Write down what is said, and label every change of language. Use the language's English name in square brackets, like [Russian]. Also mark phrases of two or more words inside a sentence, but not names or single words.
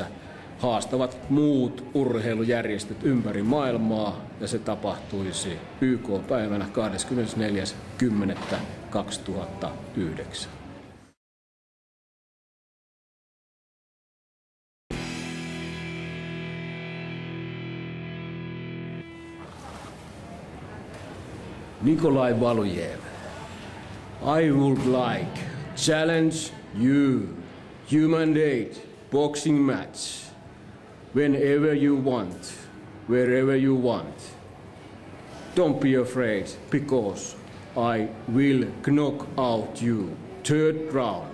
[Finnish] Haastavat muut urheilujärjestöt ympäri maailmaa ja se tapahtuisi YK-päivänä 24.10.2009. Nikolai Valujev, [English] I would like challenge you, human date, boxing match, whenever you want, wherever you want. Don't be afraid, because I will knock out you, third round.